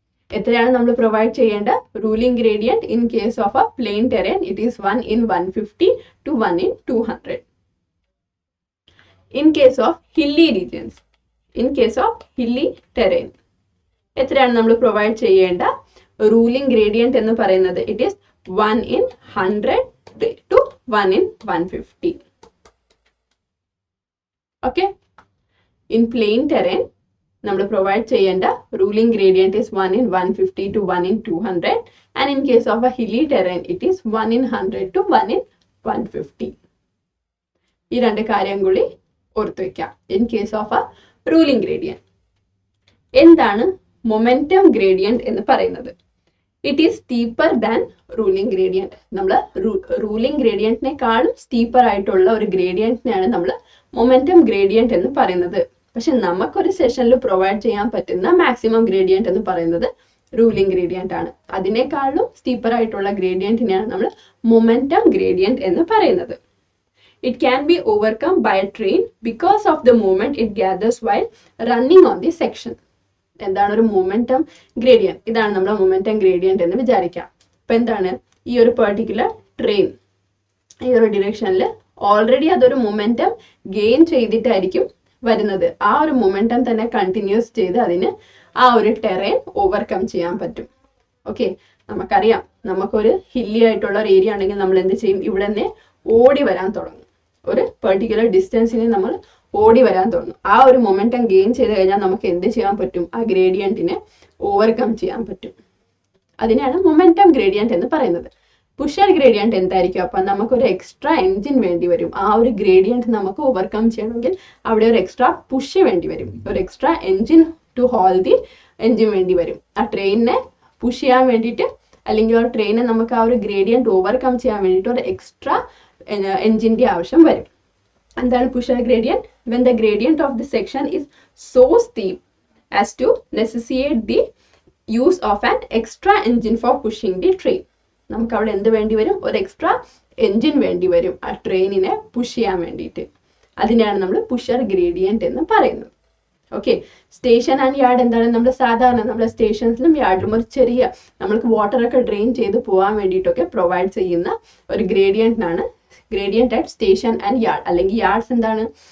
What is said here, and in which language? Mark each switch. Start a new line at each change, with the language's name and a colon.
Malayalam: എത്രയാണ് നമ്മൾ പ്രൊവൈഡ് ചെയ്യേണ്ട ruling gradient?
English: In case of a plain terrain it is 1 in 150 to 1 in 200. In case of hilly regions, in case of hilly terrain,
Malayalam: എത്രയാണ് നമ്മൾ provide ചെയ്യേണ്ട ruling gradient എന്ന് പറയുന്നത്?
English: It is 1 in 100 to 1 in 150. Okay, in plain terrain
Malayalam: നമ്മൾ provide ചെയ്യേണ്ട
English: Ruling gradient is 1 in 150 to 1 in 200, and in case of a hilly terrain it is 1 in 100 to 1 in 150.
Malayalam: ഈ രണ്ട് കാര്യം കൂടി ഓർത്തു വെക്കാം.
English: In case of a ruling gradient.
Malayalam: എന്താണ് momentum gradient എന്ന് പറയുന്നത്?
English: It is steeper than ruling gradient.
Malayalam: നമ്മൾ റൂളിംഗ് ഗ്രേഡിയന്റിനെക്കാളും സ്റ്റീപ്പർ ആയിട്ടുള്ള ഒരു ഗ്രേഡിയന്റിനെയാണ് നമ്മൾ മൊമെന്റം ഗ്രേഡിയന്റ് എന്ന് പറയുന്നത്. പക്ഷെ നമുക്കൊരു സെഷനിൽ പ്രൊവൈഡ് ചെയ്യാൻ പറ്റുന്ന മാക്സിമം ഗ്രേഡിയന്റ് എന്ന് പറയുന്നത് റൂളിംഗ് ഗ്രേഡിയന്റ് ആണ്. അതിനേക്കാളും സ്റ്റീപ്പർ ആയിട്ടുള്ള ഗ്രേഡിയന്റിനെയാണ് നമ്മൾ മൊമെന്റം ഗ്രേഡിയന്റ് എന്ന് പറയുന്നത്.
English: It can be overcome by a train because of the moment it gathers while running on the section.
Malayalam: എന്താണ് ഒരു മൊമെന്റം ഗ്രേഡിയന്റ്? ഇതാണ് നമ്മുടെ മൊമെന്റം ഗ്രേഡിയന്റ് എന്ന് വിചാരിക്കാം. അപ്പൊ എന്താണ്, ഈ ഒരു പെർട്ടിക്കുലർ ട്രെയിൻ ഈ ഒരു ഡിറക്ഷനിൽ ഓൾറെഡി അതൊരു മൊമെന്റം ഗെയിൻ ചെയ്തിട്ടായിരിക്കും വരുന്നത്. ആ ഒരു മൊമെന്റം തന്നെ കണ്ടിന്യൂസ് ചെയ്ത് അതിന് ആ ഒരു ടെറൈൻ ഓവർകം ചെയ്യാൻ പറ്റും. ഓക്കെ, നമുക്കറിയാം, നമുക്കൊരു ഹില്ലി ആയിട്ടുള്ള ഒരു ഏരിയ ആണെങ്കിൽ നമ്മൾ എന്ത് ചെയ്യും? ഇവിടെ തന്നെ ഓടി വരാൻ തുടങ്ങും. ഒരു പെർട്ടിക്കുലർ ഡിസ്റ്റൻസിന് നമ്മൾ ഓടി വരാൻ തുടങ്ങും. ആ ഒരു മൊമെന്റം ഗെയിൻ ചെയ്ത് കഴിഞ്ഞാൽ നമുക്ക് എന്ത് ചെയ്യാൻ പറ്റും? ആ ഗ്രേഡിയന്റിനെ ഓവർകം ചെയ്യാൻ പറ്റും. അതിനെയാണ് മൊമെന്റം ഗ്രേഡിയന്റ് എന്ന് പറയുന്നത്. പുഷർ ഗ്രേഡിയന്റ് എന്തായിരിക്കും? അപ്പം നമുക്കൊരു എക്സ്ട്രാ എൻജിൻ വേണ്ടി വരും. ആ ഒരു ഗ്രേഡിയന്റ് നമുക്ക് ഓവർകം ചെയ്യണമെങ്കിൽ അവിടെ ഒരു എക്സ്ട്രാ പുഷ് വേണ്ടി വരും. ഒരു extra engine
English: to haul the engine
Malayalam: വേണ്ടി വരും. ആ ട്രെയിനിനെ പുഷ് ചെയ്യാൻ വേണ്ടിയിട്ട്, അല്ലെങ്കിൽ ആ ട്രെയിനെ നമുക്ക് ആ ഒരു ഗ്രേഡിയന്റ് ഓവർകം ചെയ്യാൻ വേണ്ടിയിട്ട് ഒരു എക്സ്ട്രാ എൻജിന്റെ ആവശ്യം വരും. എന്താണ് pusher gradient?
English: when the gradient of the section is so steep as to necessitate the use of an extra engine for pushing the train.
Malayalam: നമുക്ക് അവിടെ എന്ത് വേണ്ടി വരും? ഒരു എക്സ്ട്രാ എൻജിൻ വേണ്ടി വരും ആ ട്രെയിനിനെ പുഷ് ചെയ്യാൻ വേണ്ടിയിട്ട്. അതിനെയാണ് നമ്മൾ പുഷർ ഗ്രേഡിയന്റ് എന്ന് പറയുന്നത്. ഓക്കെ, സ്റ്റേഷൻ ആൻഡ് യാർഡ് എന്താണ്? നമ്മൾ സാധാരണ നമ്മുടെ സ്റ്റേഷൻസിലും യാർഡിലും ഒരു ചെറിയ നമ്മൾക്ക് വാട്ടറൊക്കെ ഡ്രെയിൻ ചെയ്ത് പോകാൻ വേണ്ടിയിട്ടൊക്കെ പ്രൊവൈഡ് ചെയ്യുന്ന ഒരു ഗ്രേഡിയന്റിനാണ് gradient at station and yard. അല്ലെങ്കിൽ യാർഡ്സ് എന്താണ്?